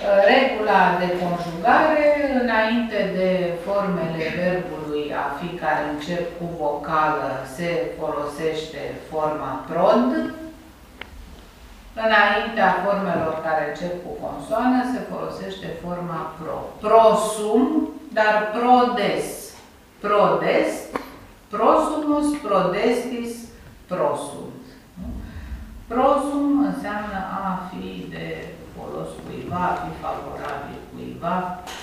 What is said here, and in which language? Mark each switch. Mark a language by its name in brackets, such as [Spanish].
[Romanian] Regula de conjugare, înainte de formele verbului a fi care încep cu vocală, se folosește forma prond. Înaintea formelor care încep cu consoană, se folosește forma pro. [Latin] Prosum, [Romanian] dar [Latin] prodes. Prodes, prosumus, prodestis, prosunt. [Romanian] Prosum înseamnă a fi de folos cuiva, a fi favorabil cuiva.